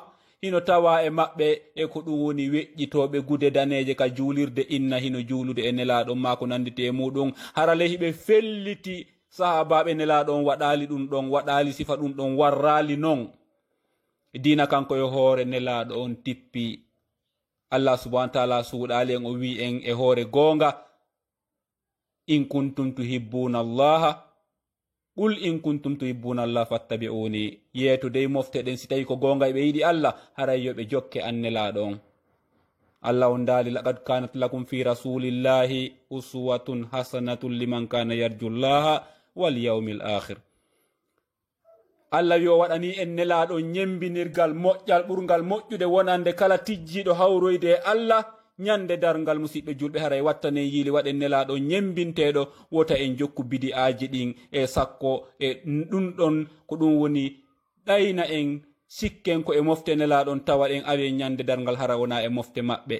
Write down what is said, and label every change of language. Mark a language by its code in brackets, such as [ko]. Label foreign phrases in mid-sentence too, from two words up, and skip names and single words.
[ff] Hino tawa e maɓɓe e ko ɗum woni weƴƴitoɓe gude daneje ka juulirde inna hino juulude e nelaɗon ma ko nandite e muɗum. Harale hiɓe felliti sahabaɓe nelaɗon waɗali ɗum ɗon waɗali sifa ɗum ɗon warrali non. Dina kanko e hoore nelaɗo on tippi. [ar] Allah سبحانه وتعالى [ff] suuɗali en o wi en e hoore gonga [ar] إن كنتم تحبون الله قل إن كنتم تحبون الله فاتبعوني. [ff] Yeeto dey mofte ɗen si tawi ko gonga ɓe yiɗi Allah haray yo ɓe jokke an nelaɗo on. Allah on dali [ar] لقد كان لكم في رسول الله أسوة حسنة لمن كان يرجو الله واليوم الآخر. [ff] Allah wi o waɗani en nelaɗo ñembinirgal moƴƴal ɓurgal moƴƴude wonande kala tijjiɗo hawroyde e Allah ñande dargal musidɓe julɓe haray wattane yiili waɗen nelaɗo ñembinteɗo wota en jokku bidi'aji ɗin e sakko e ɗum ɗon ko ɗum woni ɗayna en sikken ko e mofte nelaɗon tawa ɗen awe ñande dargal hara wona e mofte maɓɓe.